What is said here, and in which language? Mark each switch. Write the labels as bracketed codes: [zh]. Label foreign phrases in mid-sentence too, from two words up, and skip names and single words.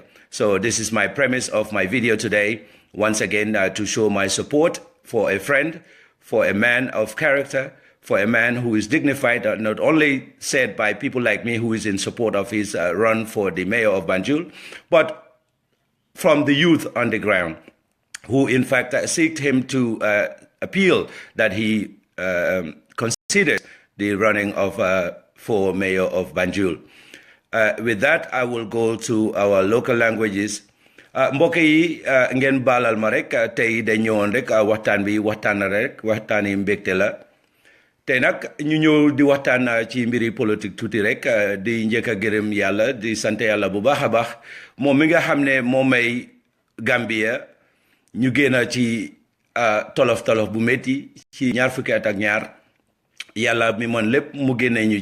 [en] So this is my premise of my video today, once again to show my support for a friend, for a man of character, for a man who is dignified, not only said by people like me who is in support of his run for the mayor of Banjul, but from the youth on the ground, who in fact seeked him to appeal that he considers the running of for mayor of Banjul. With that, I will go to our local languages. [wo] Mbokk yi ngeen baalal ma rek tey dañ ñëwoon rek waxtaan bi waxtaan rek waxtaani mbégte la tey nag ñu ñëw di waxtaan ci mbiri politique tuuti rek di njëkk a gërëm yàlla di sant yàlla bu baax a baax moom mi nga xam ne moo may Gambia ñu génn ci tolof tolof bu métti ci ñaar fukki at ak ñaar yàlla mi mën lépp mu génnee ñu